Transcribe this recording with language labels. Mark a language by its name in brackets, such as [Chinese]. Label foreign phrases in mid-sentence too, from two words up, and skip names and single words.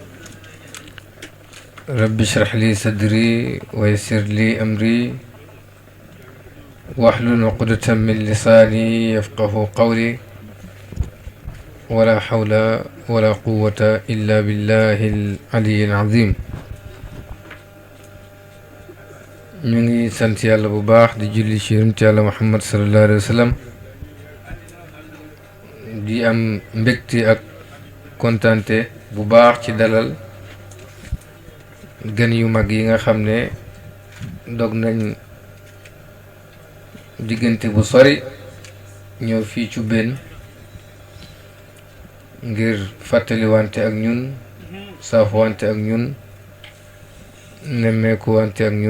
[Arabic] رب اشرح لي صدري ويسر لي أمري واحلل عقدة من لساني يفقه قولي ولا حول ولا قوة إلا بالله العلي العظيم. [Wolof] ñu ngi sant yàlla bu baax di julli ci yonent yàlla Muhammad [Arabic] صلى الله عليه وسلم [Wolof] di am mbégte ak kontante bu baax ci dalal gan yu mag yi nga xam ne dog nañ diggante bu sori ñëw fii ci benn ngir fàttaliwante ak ñun saafuwante ak ñun nemmeeku wante ak ñun.